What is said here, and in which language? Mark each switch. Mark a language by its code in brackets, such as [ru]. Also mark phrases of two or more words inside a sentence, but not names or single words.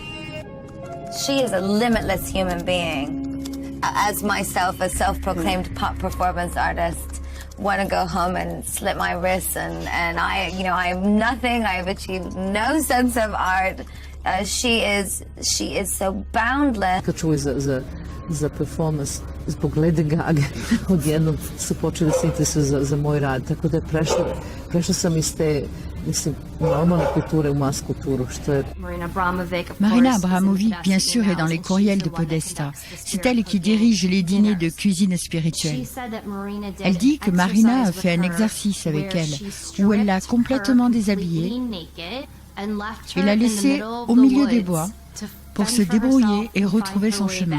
[en] She is a limitless human being. As myself, a self-proclaimed pop performance artist, want to go home and slit my wrists, and I am nothing. I have achieved no sense of art. She is so boundless. [sr] Čuj za performance zbog Lady Gaga, odjednom su počeli se interesuju za moj rad, tako da je prešla sam iz te, normalne kulture u mas kulturu, što je... [fr] Marina Abramovic, bien sûr, est dans les courriels de Podesta. C'est elle qui dirige les dîners de cuisine spirituelle. Elle dit que Marina a fait un exercice avec elle, où elle l'a complètement déshabillée et l'a laissée au milieu des bois pour se débrouiller et retrouver son chemin.